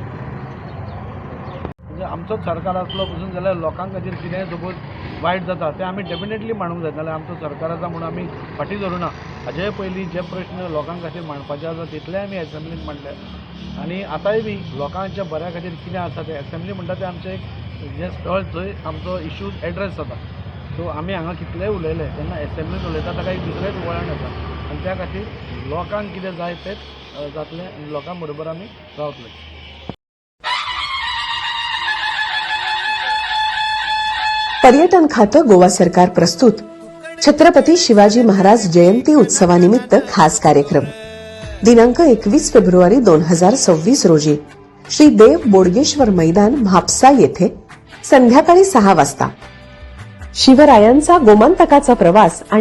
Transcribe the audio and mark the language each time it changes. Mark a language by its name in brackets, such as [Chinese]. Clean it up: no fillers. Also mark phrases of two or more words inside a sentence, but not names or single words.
[Konkani] म्हणजे आमचोच सरकार आसलो पसून जाल्यार लोकां खातीर कितेंय सपोज वायट जाता तें आमी डेफिनेटली मांडूंक जाय नाल्यार आमचो सरकार आसा म्हणून आमी फाटीं धरुना हाजे पयलीं जे प्रश्न लोकां खातीर मांडपाचे आसा तितले आमी एसेंब्लीन मांडले आनी आतांय बी लोकांच्या बऱ्या खातीर कितें आसा तें एसेंब्ली म्हणटा तें आमचें जें स्थळ थंय आमचो [English] issues address [Konkani] जाता सो आमी हांगा कितलेय उलयले तेन्ना एसेंब्लीन उलयता ताका एक दुसरेंच वळण येता आनी त्या खातीर लोकांक कितें जाय तेंच जातलें आनी लोकां बरोबर आमी रावतले. [Marathi] पर्यटन खातं गोवा सरकार प्रस्तुत छत्रपती शिवाजी महाराज जयंती उत्सवानिमित्त खास कार्यक्रम दिनांक 21 फेब्रुवारी 2026 रोजी श्री देव बोडगेश्वर मैदान म्हापसा येथे संध्याकाळी 6 वाजता शिवरायांचा गोमंतकाचा प्रवास आणि